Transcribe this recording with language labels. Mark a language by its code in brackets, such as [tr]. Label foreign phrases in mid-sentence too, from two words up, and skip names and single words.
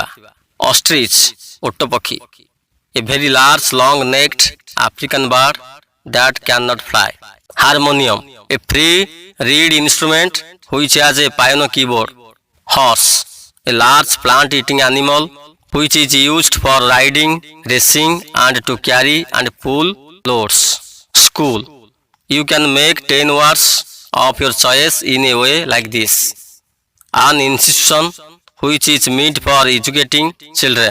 [or] ଅଷ୍ଟ୍ରିଚ୍, ଓଟ ପକ୍ଷୀ। [en] A very large long necked African bird that can not fly. Harmonium, a free reed instrument which has a piano keyboard. Horse, a large plant eating animal which is used for riding, racing and to carry and pull loads. School, you can make 10 words of your choice in a way like this. An institution which is meant for educating children.